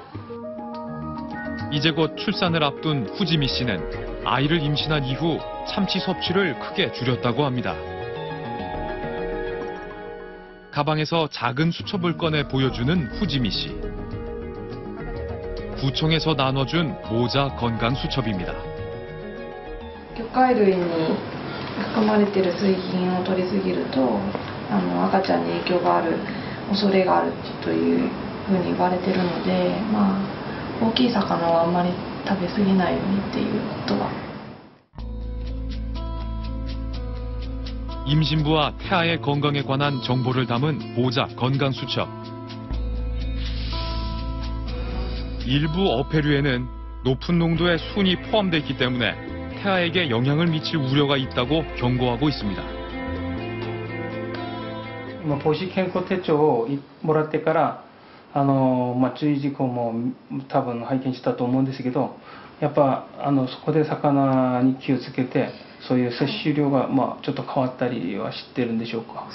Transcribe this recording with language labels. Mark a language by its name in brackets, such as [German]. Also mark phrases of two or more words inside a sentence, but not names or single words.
[Korean] 이제 곧 출산을 앞둔 후지미 씨는 아이를 임신한 이후 참치 섭취를 크게 줄였다고 합니다. 가방에서 작은 수첩을 꺼내 보여주는 후지미 씨. 구청에서 나눠준 모자 건강 수첩입니다. [Japanese] 魚介類に含まれている水銀を取りすぎると赤ちゃんに影響がある恐れがあるというふうに言われているので、大きい魚はあんまり食べ過ぎないようにっていうことは。 [Korean] 임신부와 태아의 건강에 관한 정보를 담은 모자 건강 수첩. 일부 어패류에는 높은 농도의 순이 포함되어 있기 때문에 태아에게 영향을 미칠 우려가 있다고 경고하고 있습니다. [Japanese] 母子健康手帳をもらってから注意事項も多分拝見したと思うんですけど、やっぱそこで魚に気をつけて、そういう摂取量がちょっと変わったりは知ってるんでしょうか？